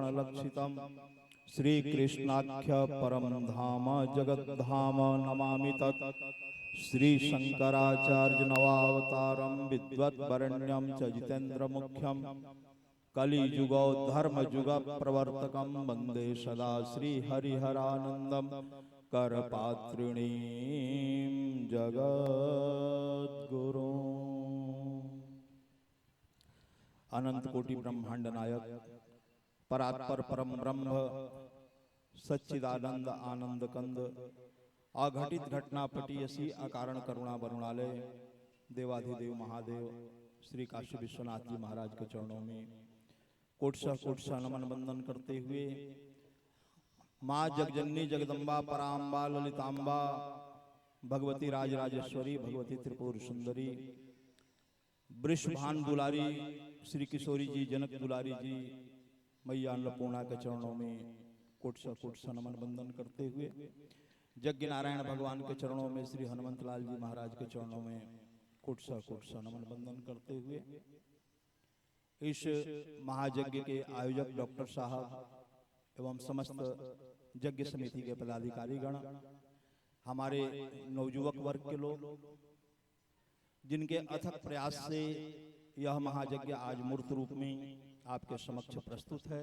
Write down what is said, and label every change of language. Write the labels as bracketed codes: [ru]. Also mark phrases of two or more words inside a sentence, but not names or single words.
[sa] लक्षितम् श्रीकृष्णाख्य परम धाम जगद्धाम नमामि तत् श्री शंकराचार्य नवावतारम विद्वद्वरेण्यं च जितेन्द्र मुख्यम कलिजुगो धर्मजुग प्रवर्तकं वंदे सदा श्री हरिहरानंदम करपात्रिणीं जगद्गुरु। [hi] अनंत कोटि ब्रह्मांड नायक परात्पर परम ब्रह्म सच्चिदानंद आनंद कंद अघटित घटनापटी असी अकारण करुणा वरुणालय देवाधिदेव महादेव श्री काशी विश्वनाथ जी महाराज के चरणों में कोटसा नमन बंदन करते हुए माँ जगजननी जगदम्बा पराम्बा ललिताम्बा भगवती राजराजेश्वरी भगवती त्रिपुर सुंदरी वृषभान दुलारी श्री किशोरी जी जनक दुलारी जी मैया अन्नपूर्णा के चरणों में कोटसा नमन बंदन करते हुए यज्ञ नारायण भगवान के चरणों में श्री हनुमंत लाल जी महाराज के चरणों में कोटसा नमन बंदन करते हुए इस महायज्ञ के आयोजक डॉक्टर साहब एवं समस्त यज्ञ समिति के पदाधिकारी गण, हमारे नवयुवक वर्ग के लोग जिनके अथक प्रयास से यह महायज्ञ आज मूर्त रूप में आपके समक्ष प्रस्तुत है।